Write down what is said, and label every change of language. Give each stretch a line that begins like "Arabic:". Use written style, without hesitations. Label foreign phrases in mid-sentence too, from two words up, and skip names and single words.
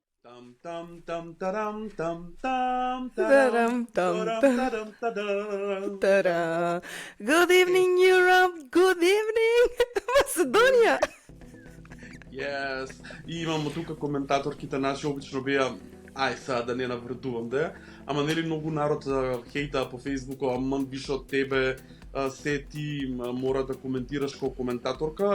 English: Tam tam tam taram tam tam Taram, tam, taram taram. Та-да. Good evening, Europe. Good evening,
Macedonian: Македонија.
English: Yes.
Macedonian: И имамо тука коментаторките наши обично беа ај сега да не навредувам да, ама нели многу народ хејта по Facebook, аман више од тебе, се ти мора да коментираш како коментаторка.